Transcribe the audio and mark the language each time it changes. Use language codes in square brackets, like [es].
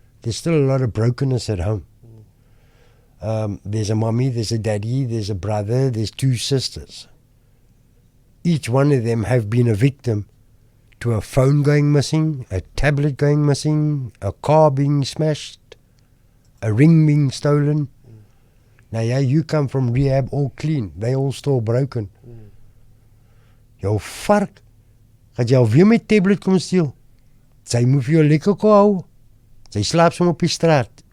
[en] There's still a lot of brokenness at home. There's a mommy, there's a daddy, there's a brother, there's two sisters. Each one of them have been a victim to a phone going missing, a tablet going missing, a car being smashed, a ring being stolen. Now, yeah, you come from rehab all clean. They all still broken. [af] Jou vark, gaat jou weer met tablet kom steel. Sy moet vir jou lekker hou. Sy slaap sommer op die straat.